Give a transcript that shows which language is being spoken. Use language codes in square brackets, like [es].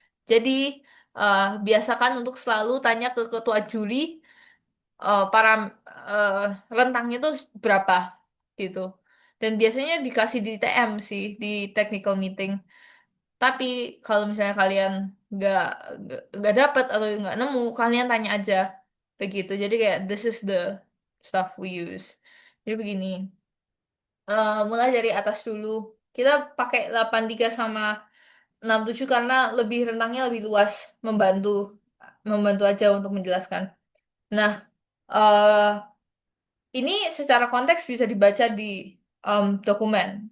[id] Jadi, biasakan untuk selalu tanya ke ketua juri para eh, rentangnya tuh berapa gitu. Dan biasanya dikasih di TM sih, di technical meeting. Tapi kalau misalnya kalian nggak nggak dapat atau nggak nemu, kalian tanya aja begitu. Jadi kayak [en] this is the stuff we use. [id] Jadi begini, mulai dari atas dulu. Kita pakai 83 sama 67 karena lebih rentangnya lebih luas, membantu membantu aja untuk menjelaskan. Nah, eh ini secara konteks bisa dibaca di dokumen.